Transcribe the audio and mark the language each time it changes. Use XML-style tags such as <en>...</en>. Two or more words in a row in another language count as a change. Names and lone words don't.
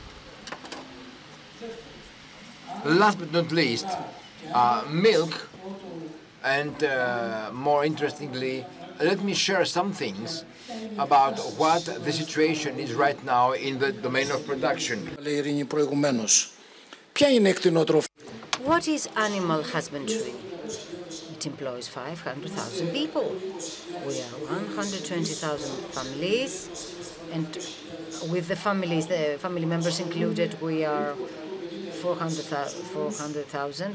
<en>Last but not least, milk, and more interestingly, let me share some things about what the situation is right now in the domain of production.</en> <el>Ποια είναι η κτηνοτροφία?</el> <en>What is animal husbandry? It employs 500,000 people. We are 120,000 families, and with the family members included, we are 400,000.</en>